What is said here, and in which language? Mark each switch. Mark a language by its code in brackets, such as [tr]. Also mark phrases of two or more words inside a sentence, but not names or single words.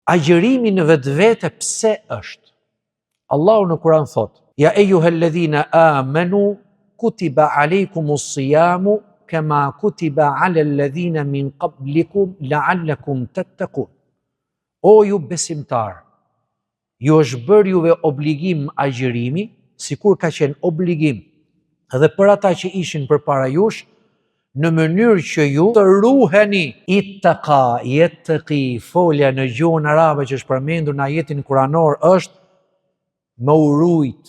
[sq] Agjërimi në vetvete pse është? Allahu në Kur'an thot: [ar] يا أيها الذين آمنوا كتب عليكم الصيام كما كتب على الذين من قبلكم لعلكم تتقون. [sq] O ju besimtar, ju është bërë juve obligim agjërimi, sikur ka qenë obligim edhe për ata që ishin përpara jush, në mënyrë që ju të ruheni. [ar] اتقى يتقي, [sq] folja në gjuhën arabe që është përmendur në ajetin kuranor është më urujt.